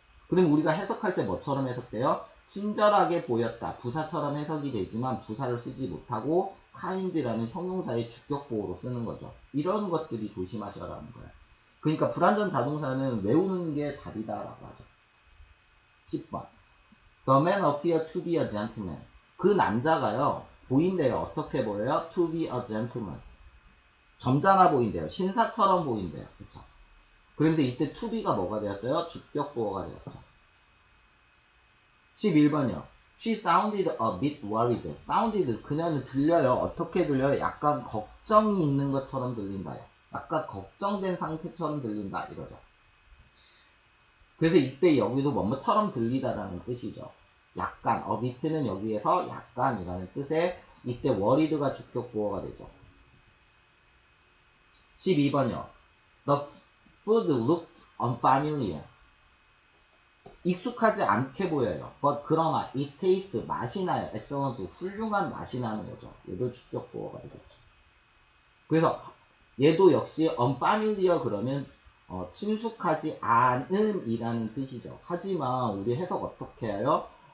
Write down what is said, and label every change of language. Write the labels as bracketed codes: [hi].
[ko] 그럼 우리가 해석할 때 뭐처럼 해석돼요? 친절하게 보였다. 부사처럼 해석이 되지만 부사를 쓰지 못하고 kind라는 형용사의 주격보호로 쓰는 거죠. 이런 것들이 조심하셔라는 거예요. 그러니까 불완전 자동사는 외우는 게 답이다라고 하죠. 10번. [en] The man appeared to be a gentleman. [ko] 그 남자가요, 보인대요. 어떻게 보여요? [en] To be a gentleman. [ko] 점잖아 보인대요. 신사처럼 보인대요. 그쵸? 그러면서 이때 [en] to be [ko] 가 뭐가 되었어요? 주격보어가 되었죠. 11번이요. [en] She sounded a bit worried. [ko] sounded, 그녀는 들려요. 어떻게 들려요? 약간 걱정이 있는 것처럼 들린다요. 약간 걱정된 상태처럼 들린다. 이거죠. 그래서 이때 여기도 뭐뭐처럼 들리다라는 뜻이죠. 약간, a bit는 여기에서 약간이라는 뜻에 이때 worried가 주격보어가 되죠. 12번이요. [en] The food looked unfamiliar. [ko] 익숙하지 않게 보여요. but 그러나 [en] it tastes, [ko] 맛이 나요. excellent, 훌륭한 맛이 나는 거죠. 얘도 주격보어가 되겠죠. 그래서 얘도 역시 unfamiliar 그러면 친숙하지 않은 이라는 뜻이죠. 하지만 우리 해석 어떻게 해요?